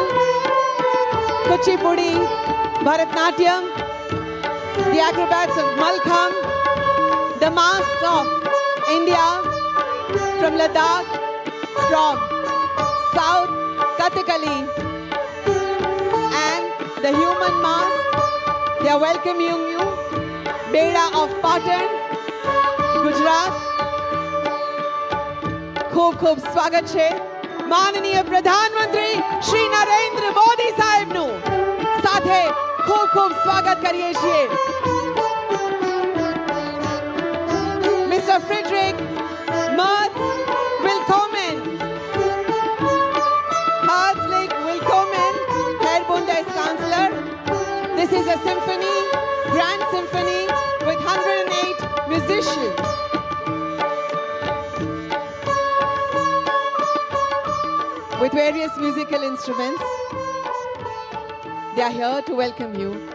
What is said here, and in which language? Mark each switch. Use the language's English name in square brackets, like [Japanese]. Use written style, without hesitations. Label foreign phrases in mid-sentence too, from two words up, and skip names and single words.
[English] Kuchipudi, Bharatnatyam, the acrobats of Malkham, the masks of India, from Ladakh, from South, Kathakali, the human mask. They are welcoming you. Beda of Patan, Gujarat. [Gujarati] ખૂબ સ્વાગત છે માનનીય પ્રધાનમંત્રી શ્રી નરેન્દ્ર મોદી સાહેબનું સાથે ખૂબ સ્વાગત કરીએ છીએ. Mr. [German] Friedrich Merz, willkommen. Herzlich willkommen, Herr Bundeskanzler. [English] This is a symphony, grand symphony with 108 musicians. With various musical instruments. They are here to welcome you.